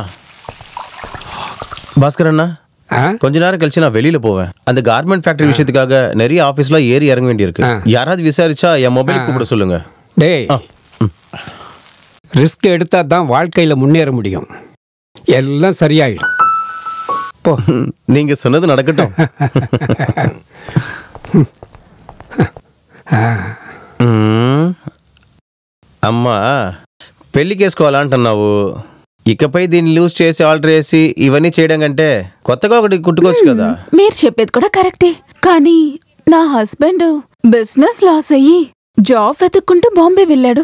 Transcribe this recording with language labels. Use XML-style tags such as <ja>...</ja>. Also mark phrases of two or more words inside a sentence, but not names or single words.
<ta>பாஸ்கர் அண்ணா, கொஞ்ச நேரம் கழிச்சு நான் வெளியில போவேன். அந்த கார்மெண்ட் ஃபேக்டரி விஷயத்துக்காக நிறைய ஆபீஸ்ல ஏறி இறங்க வேண்டியிருக்கு. யாராவது விசாரிச்சா என் மொபைல் கூப்பிட சொல்லுங்க. டேய், ரிஸ்க் எடுத்தா தான் வாழ்க்கையில முன்னேற முடியும். எல்லாம் சரியாயிடும். போ, நீங்க சொன்னது நடக்கட்டும்.</ta> <te>అమ్మా పెళ్లికేసుకోవాలంటున్నావు. ఇకపై దీన్ని లూజ్ చేసి ఆల్టర్ చేసి ఇవన్నీ చేయడం కంటే కొత్తగా ఒకటి కుట్టుకోవచ్చు కదా. మీరు చెప్పేది కూడా కరెక్టే, కానీ నా హస్బెండ్</te> <en>business loss</en> <te>అయ్యి జాబ్ వెతుక్కుంటూ బాంబే వెళ్ళాడు.</te>